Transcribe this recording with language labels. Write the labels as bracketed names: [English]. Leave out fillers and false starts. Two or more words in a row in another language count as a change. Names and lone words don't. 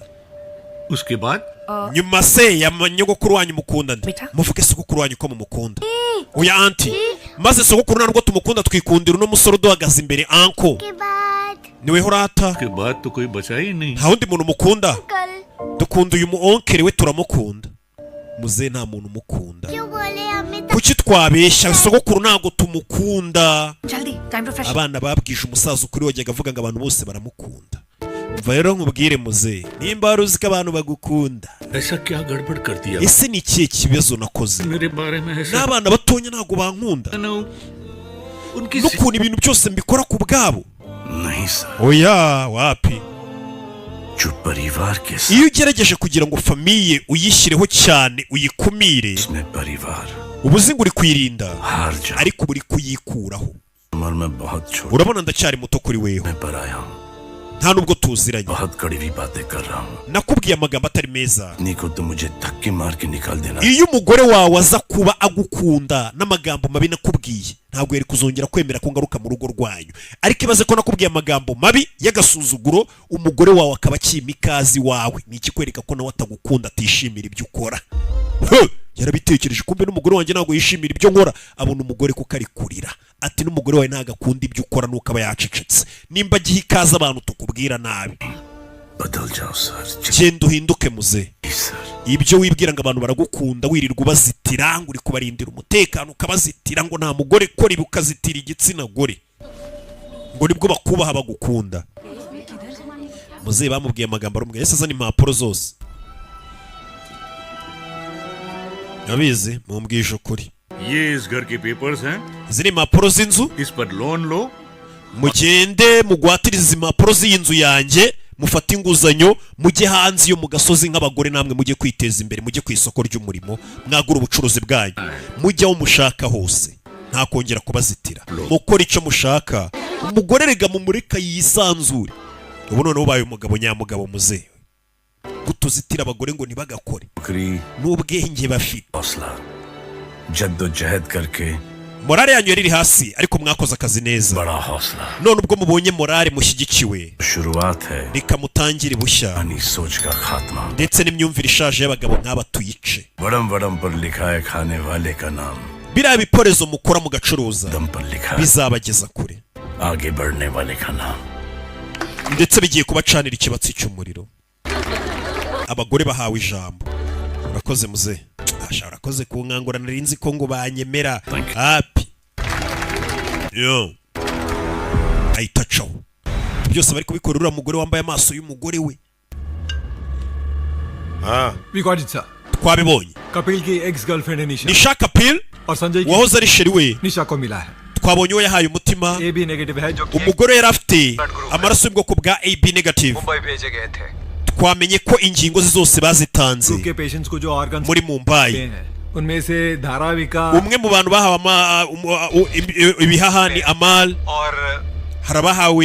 [Hindi] उसके बाद [Kinyarwanda] nyuma se ya nyogokuru wanyu mukunda nde Bita. muvuge sogokuru wanyu ko mumukunda oya anti maze sogokuru ntabwo tumukunda twikundira uno musore uduhagaze imbere anko niwe horata [Hindi] उसके बाद तो कोई बचा ही नहीं [Kinyarwanda] nta wundi muntu mukunda dukunda uyu mu onkere we turamukunda muzehe nta muntu umukunda kuki twabeshya sogokuru ntabwo tumukunda [English] जल्दी time to fresh [Kinyarwanda] abana babwije umusaza ukuri wajyaga avuga ngo abantu bose baramukunda mva rero nkubwire muzehe nimba wari uzi ko abantu bagukunda [Hindi] ऐसा क्या गड़बड़ कर दिया [Kinyarwanda] ese ni ikihe kibazo nakoze [Hindi] मेरे बारे में ऐसा [Kinyarwanda] n'abana batonya ntabwo bankunda [Hindi] उनकी [Kinyarwanda] n'ukuntu ibintu byose mbikora ku bwabo [Hindi] नहीं सर [Kinyarwanda] oya wapi [Hindi] जो परिवार के साथ [Kinyarwanda] iyo ugerageje kugira ngo famiye uyishyireho cyane uyikumire [Hindi] में परिवार [Kinyarwanda] uba uzi ngo uri kwirinda [Hindi] हार जाए [Kinyarwanda] ariko uba uri kuyikuraho [Hindi] उम्र में बहुत छोटा [Kinyarwanda] urabona ndacyari muto kuri weho [Hindi] मैं पर आया हूँ [Kinyarwanda] nta nubwo tuziranye [Hindi] बहुत कड़वी बातें कर रहा हूँ [Kinyarwanda] nakubwiye amagambo atari meza [Hindi] निको तो मुझे धक्के मार के निकाल देना [Kinyarwanda] iyo umugore wawe aza kuba agukunda n'amagambo mabi nakubwiye ntabwo yari kuzongera kwemera ko ngaruka mu rugo rwanyu ariko ibaze ko nakubwiye amagambo mabi y'agasuzuguro umugore wawe akaba akima ikazi wawe ni ikikwereka ko nawe atagukunda atishimira ibyo ukora yarabitekereje kumbe n'umugore wanjye ntabwo yishimira ibyo nkora abona umugore kuko ari kurira ati n'umugore wawe ntabwo akunda ibyo ukora nuko aba yacecetse nimba agiha ikaze abantu tukubwira nabi [Hindi] बदल जाओ सर [Kinyarwanda] genda uhinduke muzehe [Hindi] सर [Kinyarwanda] ibyo wibwira ngo abantu baragukunda wirirwa ubazitira ngo uri kubarindira umutekano ukabazitira ngo nta mugore kora ibi ukazitira igitsina gore ngo nibwo bakubaha bagukunda muzehe bamubwiye amagambo arumwe yese azana impapuro zose abizi mumbwije ukuri [Hindi] ये इस घर के पेपर्स हैं [Kinyarwanda] ziri impapuro z'inzu [Hindi] इस पर लोन लो [Kinyarwanda] mugende mugwatirize izi mpapuro z'inzu yanjye mufate inguzanyo mujye hanze yo mu gasozi nk'abagore namwe mujye kwiteza imbere mujye ku isoko ry'umurimo mwagura ubucuruzi bwanyu mujye aho mushaka hose nta kongera kubazitira mukora icyo mushaka umugore rega mumureka yisanzure ubu none ubaye umugabo nyamugabo muzewe gutuzitira abagore ngo ntibagakore n'ubwenge bafite [Hindi] जद्दोजहद करके [Kinyarwanda] morale yanyu yari hasi ariko mwakoze akazi neza [Hindi] बड़ा हौसला [Kinyarwanda] none ubwo mubonye morale mushyigikiwe [Hindi] शुरुआत है [Kinyarwanda] reka mutangire bushya [Hindi] अपनी सोच का खात्मा [Kinyarwanda] ndetse n'imyumvire ishaje y'abagabo nk'aba tuyice [Hindi] बड़म बड़म पर लिखा है खाने वाले का नाम [Kinyarwanda] biriya biporezo mukora mugacuruza [Hindi] दम पर लिखा है [Kinyarwanda] bizabageza kure [Hindi] आगे बढ़ने वाले का नाम [Kinyarwanda] ndetse bigiye kubacanira ikibatsi cy'umuriro abagore bahawe ijambo urakoze muze ashaka urakoze kunkangura nari nzi ko ngo banyemera happy yo ahita caho byose bari kubikorera uriya mugore wambaye amaso y'umugore we [English] We got it, sir. [Kinyarwanda] twabibonye [Hindi] कपिल की [English] ex girlfriend [Hindi] है निशा [Kinyarwanda] nisha kapil [Hindi] और संजय की [Kinyarwanda] wahoze ari sheri we [Hindi] निशा को मिला है [Kinyarwanda] twabonye uwo yahaye umutima [English] A B negative [Hindi] है जो [Kinyarwanda] umugore yari afite amaraso y'ubwoko bwa [English] AB negative [Hindi] मुंबई भेजे गए थे [Kinyarwanda] twamenye ko ingingo ze zose bazitanze [Hindi] के पेशेंट्स को जो ऑर्गन [Kinyarwanda] muri Mumbai [Hindi] उनमें से धाराविका [Kinyarwanda] umwe mu bantu bahawe ibihaha ni Amal [Hindi] और [Kinyarwanda] harabahawe